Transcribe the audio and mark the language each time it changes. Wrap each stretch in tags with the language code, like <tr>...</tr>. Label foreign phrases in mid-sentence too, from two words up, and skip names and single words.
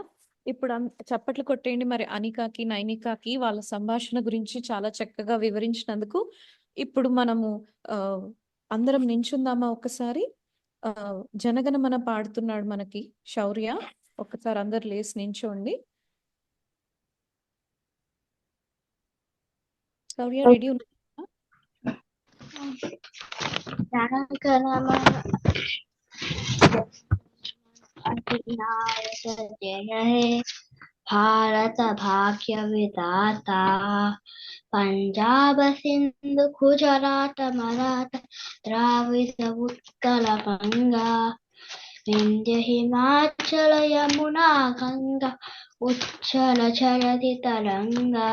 <te>ఇప్పుడు చప్పట్లు కొట్టేయండి మరి అనికాకి నైనికాకి వాళ్ళ సంభాషణ గురించి చాలా చక్కగా వివరించినందుకు. ఇప్పుడు మనము అందరం నించుందామా ఒకసారి? జనగణమన పాడుతున్నాడు మనకి శౌర్య. ఒకసారి అందరు లేసి నించోండి. శౌర్య రెడీ ఉన్నా?</te> <bn>জয় হে ভারত ভাগ্য বিধাতা, পঞ্জাব সিন্ধু গুজরাট মারাঠা দ্রাবিড় উৎকল গঙ্গা, বিন্ধ্য হিমাচল যমুনা গঙ্গা উচ্চল জয়তি তরঙ্গা।</bn>